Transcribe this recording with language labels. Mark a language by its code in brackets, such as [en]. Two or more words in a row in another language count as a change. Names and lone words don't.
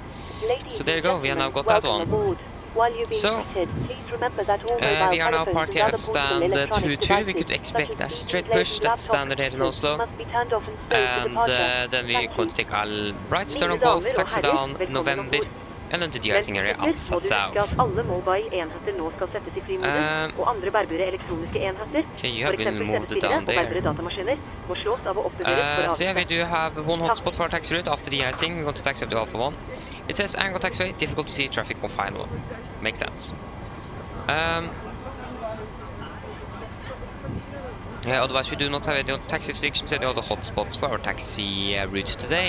[en] So there you go, we have now got that one. So, we are now parked here at stand 22. We could expect a straight push, that's standard here in Oslo. And then we're going to take a right turn on Golf, taxi down November and then the de-icing area Alpha South. [no] Alle mobile-enheter nå skal settes I flymodus, og andre bærbare elektroniske enheter, [en] Okay, you [no] for [en] have been [no] eksempel [en] moved [no] CD-spillere [en] down [no] og bærbare [en] there. [no] datamaskiner, må slås av og oppbevares for [en] So yeah, we [no] avgifte. [en] do have one hotspot for our taxi route. After de-icing, we're going to taxi up to Alpha 1. It says Angle Taxiway, difficult to see traffic on final. Makes sense. Yeah, otherwise we do not have any taxi restrictions, any other hotspots for our taxi route today.